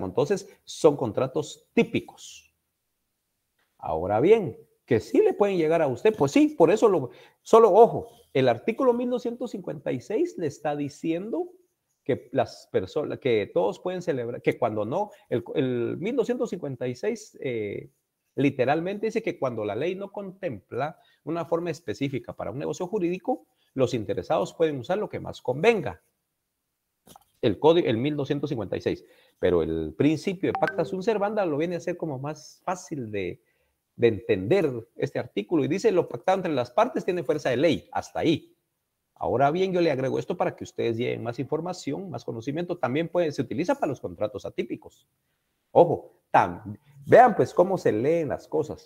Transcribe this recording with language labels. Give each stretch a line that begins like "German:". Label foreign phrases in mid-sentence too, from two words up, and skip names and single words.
Spanish: Entonces, son contratos típicos. Ahora bien, que sí le pueden llegar a usted, pues sí, por eso solo ojo, el artículo 1256 le está diciendo que las personas, que todos pueden celebrar, que cuando no, el 1256 literalmente dice que cuando la ley no contempla una forma específica para un negocio jurídico, los interesados pueden usar lo que más convenga. El código, el 1256, pero el principio de
Latin: pacta sunt servanda
Spanish: lo viene a hacer como más fácil de entender este artículo y dice lo pactado entre las partes tiene fuerza de ley, hasta ahí. Ahora bien, yo le agrego esto para que ustedes lleven más información, más conocimiento. También se utiliza para los contratos atípicos. Ojo, vean pues cómo se leen las cosas.